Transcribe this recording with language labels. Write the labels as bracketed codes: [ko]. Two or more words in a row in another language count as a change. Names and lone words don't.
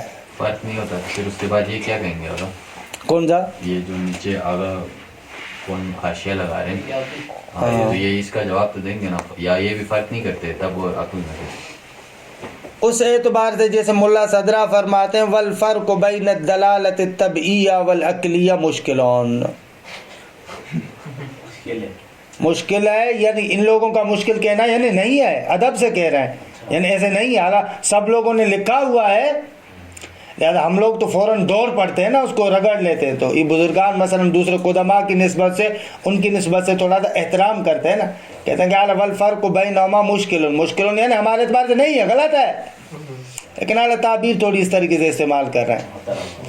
[ur] فرق نہیں ہوتا۔ پھر اس کے بعد یہ کیا کہیں گے آگا؟ کون سا؟ یہ جو نیچے آگا کون حاشیہ لگا رہے ہیں، ہاں یہ اس کا جواب تو دیں گے نا، یا یہ بھی فرق نہیں کرتے تب وہ عقل میں؟ اس اعتبار سے جیسے ملا صدرہ فرماتے ہیں [ar] والفرق بین الدلالت الطبعیہ والعقلیہ مشکلون، [ur] مشکل ہے، یعنی ان لوگوں کا مشکل کہنا یعنی نہیں ہے، ادب سے کہہ رہے ہیں، یعنی ایسے نہیں ہے، حالانکہ سب لوگوں نے لکھا ہوا ہے، لہذا ہم لوگ تو فوراً دوڑ پڑتے ہیں نا، اس کو رگڑ لیتے ہیں، تو یہ بزرگان مثلا دوسرے قدماء کی نسبت سے، ان کی نسبت سے تھوڑا سا احترام کرتے ہیں نا، کہتے ہیں کہ اعلیٰ [ar] والفرق بینہما مشکل، [ur] مشکل یعنی ہمارے اعتبار سے نہیں ہے، غلط ہے، لیکن اعلیٰ تعبیر تھوڑی اس طریقے سے استعمال کر رہے ہیں۔